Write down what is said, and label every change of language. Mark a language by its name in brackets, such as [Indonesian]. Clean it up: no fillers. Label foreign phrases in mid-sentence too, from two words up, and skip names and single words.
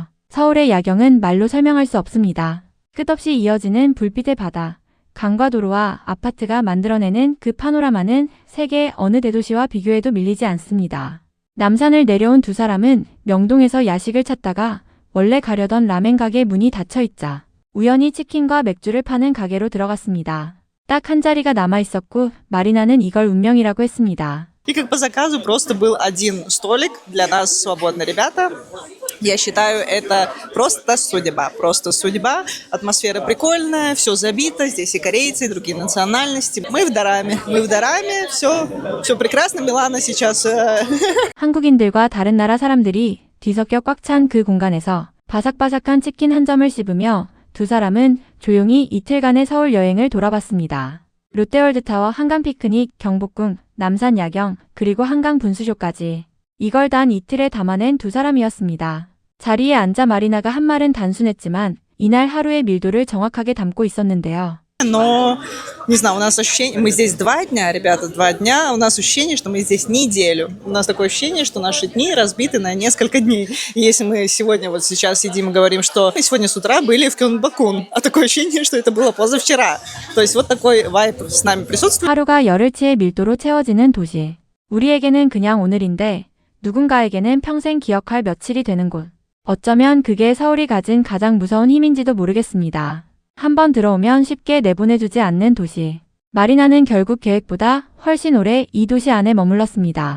[Korean] 서울의 야경은 말로 설명할 수 없습니다. 끝없이 이어지는 불빛의 바다, 강과 도로와 아파트가 만들어내는 그 파노라마는 세계 어느 대도시와 비교해도 밀리지 않습니다. 남산을 내려온 두 사람은 명동에서 야식을 찾다가 원래 가려던 라멘 가게 문이 닫혀있자 우연히 치킨과 맥주를 파는 가게로 들어갔습니다. 딱 한 자리가 남아있었고 마리나는 이걸 운명이라고 했습니다. [Russian] И как по заказу просто был один столик для нас, свободно, ребята. Я считаю, это просто судьба. Просто судьба. Атмосфера прикольная, все забито. Здесь и корейцы, и другие национальности. Мы в Дораме, все прекрасно. Милана сейчас... [Korean] 한국인들과 다른 나라 사람들이 뒤섞여 꽉 찬 그 공간에서 바삭바삭한 치킨 한 점을 씹으며 두 사람은 조용히 이틀간의 서울 여행을 돌아봤습니다. 롯데월드타워 한강 피크닉, 경복궁, 남산 야경, 그리고 한강 분수쇼까지. 이걸 단 이틀에 담아낸 두 사람이었습니다. 자리에 앉아 마리나가 한 말은 단순했지만 이날 하루의 밀도를 정확하게 담고 있었는데요. [Russian] Но, не знаю, у нас ощущение... Мы здесь 2 дня, ребята, 2 дня. У нас ощущение, что мы здесь неделю. У нас такое ощущение, что наши дни разбиты на несколько дней. И если мы сегодня, вот сейчас сидим и говорим, что мы сегодня с утра были в Кёнбокун, а такое ощущение, что это было позавчера. То есть вот такой вайб с нами присутствует. [Korean] 하루가 열흘치의 밀도로 채워지는 도시. 우리에게는 그냥 오늘인데 누군가에게는 평생 기억할 며칠이 되는 곳. 어쩌면 그게 서울이 가진 가장 무서운 힘인지도 모르겠습니다. 한번 들어오면 쉽게 내보내주지 않는 도시. 마리나는 결국 계획보다 훨씬 오래 이 도시 안에 머물렀습니다.